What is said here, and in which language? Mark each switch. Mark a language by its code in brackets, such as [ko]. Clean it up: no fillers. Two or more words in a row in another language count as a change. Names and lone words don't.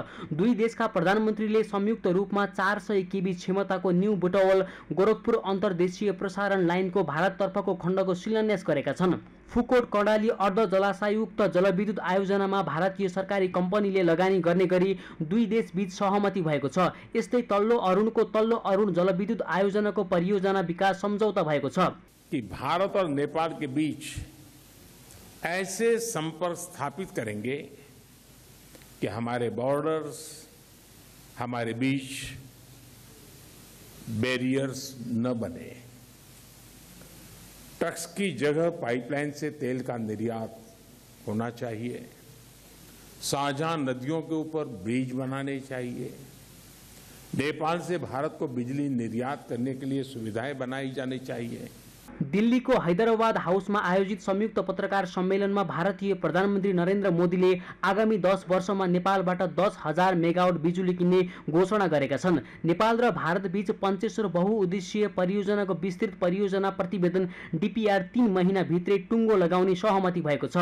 [ne] दुई देशका प्रधानमन्त्रीले संयुक्त रूपमा 400 केबी क्षमताको न्यू बुटवल गोरखपुर अन्तर्देशीय प्रसारण लाइनको भारततर्फको खण्डको शिलान्यास गरेका छन्। फुकोट कर्णाली अर्ध जलाशयुक्त जलविद्युत आयोजनामा भारतीय सरकारी कम्पनीले लगानी गर्ने गरी दुई देश बीच सहमति भएको छ। यस्तै तल्लो अरुणको तल्लो अरुण जलविद्युत आयोजनाको परियोजना विकास सम्झौता भएको छ [hi] कि भारत और नेपाल के बीच ऐसे संपर्क स्थापित करेंगे कि हमारे बॉर्डर्स, हमारे बीच बैरियर्स न बने। टैक्स की जगह पाइपलाइन से तेल का निर्यात होना चाहिए। साझा नदियों के ऊपर ब्रिज बनाने चाहिए। नेपाल से भारत को बिजली निर्यात करने के लिए सुविधाएं बनाई जानी चाहिए। [ne] दिल्लीको हैदराबाद हाउसमा आयोजित संयुक्त पत्रकार सम्मेलनमा भारतीय प्रधानमन्त्री नरेन्द्र मोदीले आगामी 10 वर्षमा नेपालबाट 10,000 मेगावाट बिजुली किन्ने घोषणा गरेका छन्। नेपाल र भारत बीच पञ्चेश्वर बहुउद्देश्यीय परियोजनाको विस्तृत परियोजना प्रतिवेदन DPR 3 महिनाभित्रै टुङ्गो लगाउने सहमति भएको छ।